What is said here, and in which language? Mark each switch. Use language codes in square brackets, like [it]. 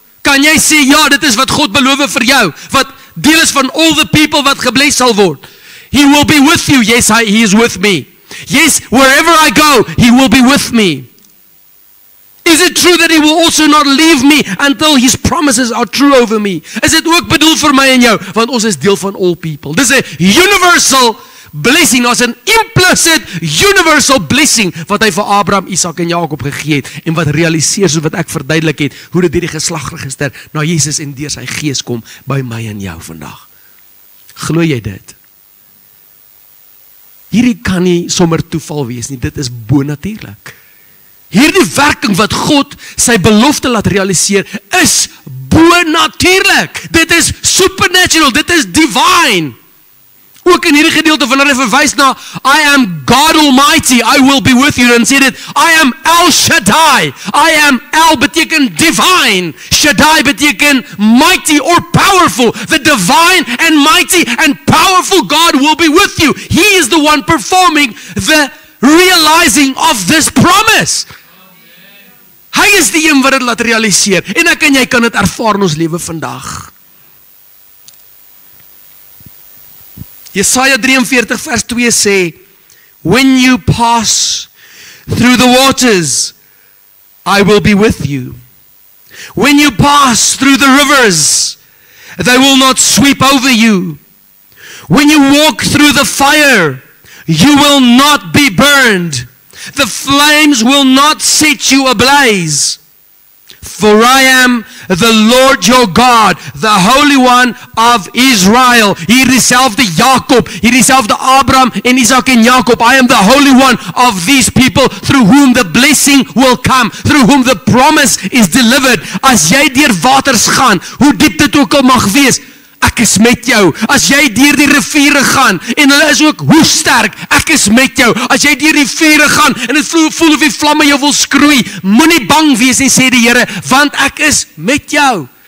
[af] Kan jy sê, ja, dit is wat God beloof vir jou, wat deel is van all the people wat gebless sal word. [en] He will be with you. Yes, he is with me. Yes, wherever I go, he will be with me. Is it true that He will also not leave me until His promises are true over me? [af] Is dit ook bedoel vir my en jou? Want ons is deel van all people. Dis 'n universal blessing, as 'n implicit universal blessing wat hy vir Abraham, Isak en Jakob gegee het en wat realiseer, soos wat ek verduidelik het, hoe dit deur die geslagregister na Jesus en deur sy gees kom by my en jou vandag. Glo jy dit? Hierdie kan nie sommer toeval wees nie, dit is bonatuurlik. Hierdie werking wat God sy belofte laat realiseer, is bonatuurlik. Dit is supernatural, dit is divine. Ook in hierdie gedeelte wanneer hy verwys na [en] I am God Almighty, I will be with you, [af] en sê dit, I am El Shaddai. [en] I am El beteken divine. Shaddai beteken mighty or powerful. The divine and mighty and powerful God will be with you. He is the one performing the realizing of this promise. [af] Hy is die een wat dit laat realiseer. En ek en jy kan dit ervaar in ons lewe vandag. Jesaja 43 vers 2 sê, [en] when you pass through the waters, I will be with you. When you pass through the rivers, they will not sweep over you. When you walk through the fire, you will not be burned. The flames will not set you ablaze. For I am the Lord your God, the Holy One of Israel. [af] Hier dieselfde Jakob, hier dieselfde Abraham en Isak en Jakob. [en] I am the Holy One of these people through whom the blessing will come, through whom the promise is delivered. [af] As jy deur waters gaan, hoe diep dit ook al mag wees, ek is met jou. As jy deur die riviere gaan, en hulle is ook hoe sterk, ek is met jou. As jy deur die vuure gaan, en het voel of die vlamme jou wil skroei, moenie bang wees nie, sê die Here, want ek is met jou.